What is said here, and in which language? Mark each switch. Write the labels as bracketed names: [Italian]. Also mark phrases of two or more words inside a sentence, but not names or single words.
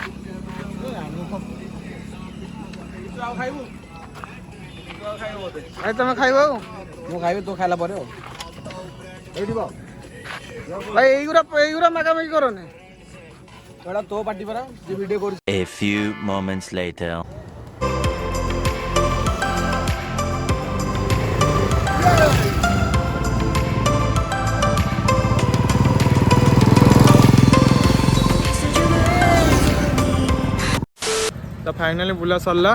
[Odia] ଭାଇ ତମେ ଖାଇବ ଆଉ? ମୁଁ ଖାଇବି, ତୁ ଖାଇଲା ପରେ ଆଉ। ଏଇଠି ବସ। ଭାଇ ଏଇଗୁରା ମାଗାମାଗି କରନି। ଏଇଟା ତୋ ପାଟି ପରା, ଯେ ଭିଡ଼ିଓ କରୁଛି। [English] A few moments later. [Odia] ତ ଫାଇନାଲି ବୁଲା ସରିଲା।